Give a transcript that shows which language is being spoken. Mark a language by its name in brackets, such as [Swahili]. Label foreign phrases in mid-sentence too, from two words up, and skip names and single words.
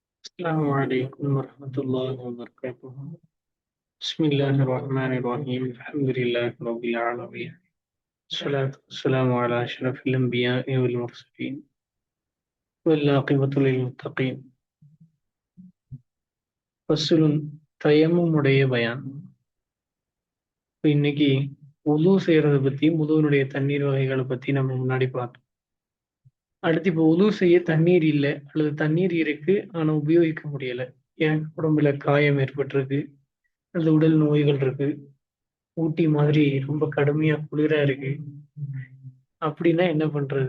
[Arabic] السلام عليكم ورحمة الله وبركاته. بسم الله الرحمن الرحيم. الحمد لله رب العالمين. الصلاة والسلام على أشرف الأنبياء والمرسلين والعاقبة للمتقين. [Tamil] فصل தயம்முடைய பயான். இப்ப இன்னைக்கு உது செய்யறதை பத்தி உதுனுடைய தண்ணீர் வகைகளை பத்தி நம்ம முன்னாடி பார்த்தோம். அடுத்து இப்போ உது செய்ய தண்ணீர் இல்லை அல்லது தண்ணீர் இருக்கு ஆனா உபயோகிக்க முடியல, ஏன் உடம்புல காயம் ஏற்பட்டிருக்கு அல்லது உடல் நோய்கள் இருக்கு, ஊட்டி மாதிரி ரொம்ப கடுமையா குளிரா இருக்கு அப்படின்னா என்ன பண்றது?